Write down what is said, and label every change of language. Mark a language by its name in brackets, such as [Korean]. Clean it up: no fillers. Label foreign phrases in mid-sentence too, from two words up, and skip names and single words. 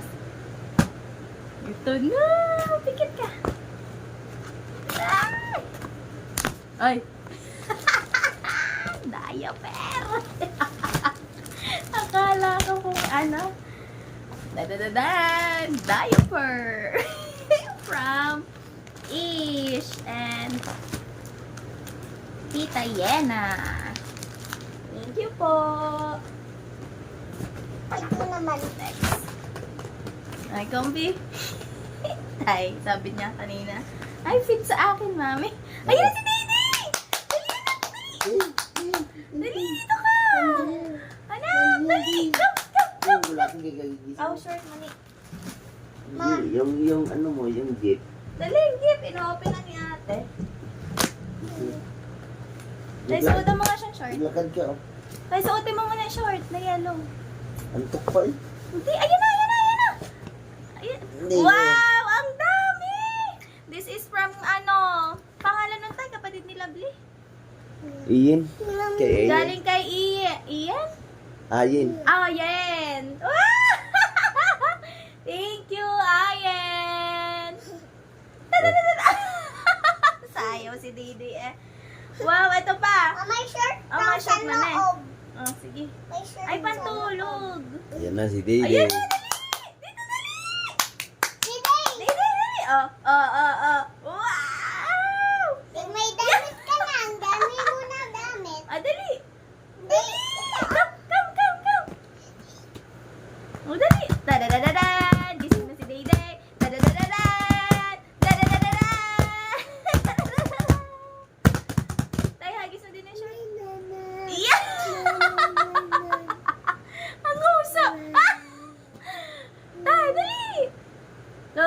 [Filipino] Ito na! Pikit ka! Ay! Diaper! Akala ko kung ano. Dadadadan! Diaper! [English] From Ish and Tita Yena. Thank you po. [Filipino] Ito naman. Next. Ay, comfy. Ay, sabi niya kanina. Ay, fit sa akin, mami. Ayun na si Didi! Dali, dito ka! Anak, dali! [English] Go, go, go! [Filipino] Wala akong gagagising. [English] Oh, short money. [Filipino] Yung ano mo, yung gift. Dali, gift. Ino-open na ni ate. Dahil suotan mo nga siyang short. Lakad ka, oh. Dahil suotin mo muna yung short na yellow. Antok pa eh. Hindi, ayun na, ayun na, ayun na. Ayun. Hindi, Wow, ang dami! [English] This is from, [Filipino] pangalan ng tayo, kapatid ni Lovely. Iyan. Kay Galing kay Ian? Ayin. [English] Ayen! Wow! Thank you, Ayen! [Filipino] Sayaw si Didi eh. Wow, ito pa. May shirt. Oh, may shirt Sa mo na eh. loob. Oh, sige. May shirt Ay, sa pantulog. Ayan na si Dede. Ayan na, dali! Dito, dali! Sige. Dali, dali! Oh. Wow! May damit ka na. Ang dami mo na damit. Ah, dali! Dali. Come! Oh, dali! Da-da-da-da-dan! Gising na si Dayday! Da-da-da-da-dan! Da-da-da-da-dan! Tay, hagis na din yung shirt. Yeah! Ang usap! Ah! Tay, dali!